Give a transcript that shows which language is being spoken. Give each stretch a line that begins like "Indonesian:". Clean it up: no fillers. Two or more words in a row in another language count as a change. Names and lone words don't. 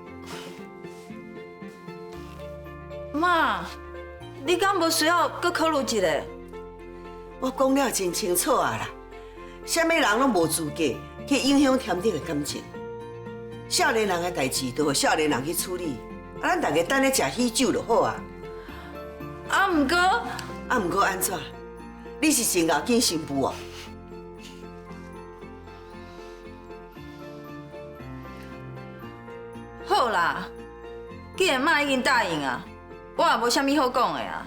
Min Nan Chinese: 妈，你敢无需要搁考虑一下？我讲了真清楚啊啦，什么人拢无资格去影响添丁的感情。少年人的代志，就由少年人去处理。啊，咱大家等咧食喜酒就好啊。啊，毋过毋过安怎？你是真要紧新妇哦？好啦，既然妈已经答应啊，我也无啥物好讲的啊。